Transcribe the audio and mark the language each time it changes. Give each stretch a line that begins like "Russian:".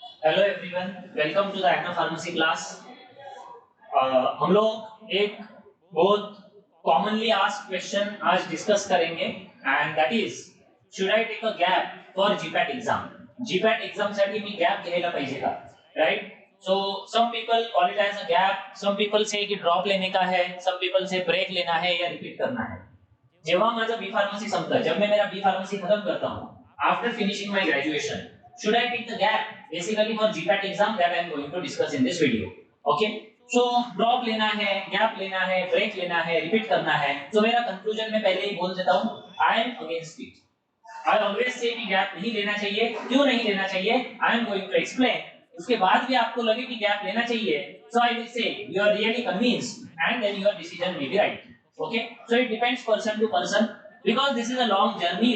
English: Hello everyone, welcome to the Agno pharmacy class.
Hindi: हम लोग एक बहुत कॉमनली आस्क्ड क्वेश्चन आज डिस्कस करेंगे
English: And that is should I take a gap for GPAT exam.
Marathi: GPAT exam साठी मी gap घ्यायला पाहिजे का, right?
English: so some people call it as a gap,
Hindi: some people से कि ड्रॉप लेने का है, सम पीपल से ब्रेक लेना है या रिपीट करना है।
Marathi: जेव्हा माझं बी फार्मसी संपतं,
Hindi: जब मैं मेरा बी फार्मसी खत्म करता हूं,
English: After finishing my graduation, should I take the gap basically for GPAT exam that I am going to discuss in this video.
Hindi: Okay, so drop लेना है, gap लेना है, break लेना है, repeat करना है। तो मेरा conclusion में पहले ही बोल देता हूँ,
English: I am against it. I always say
Hindi: कि gap नहीं लेना चाहिए। क्यों नहीं लेना चाहिए?
English: I am going to explain.
Hindi: उसके बाद भी आपको लगे कि gap लेना चाहिए,
English: so I will say you are really convinced and then your decision may be right. Okay, so it depends person to person because this is a long journey.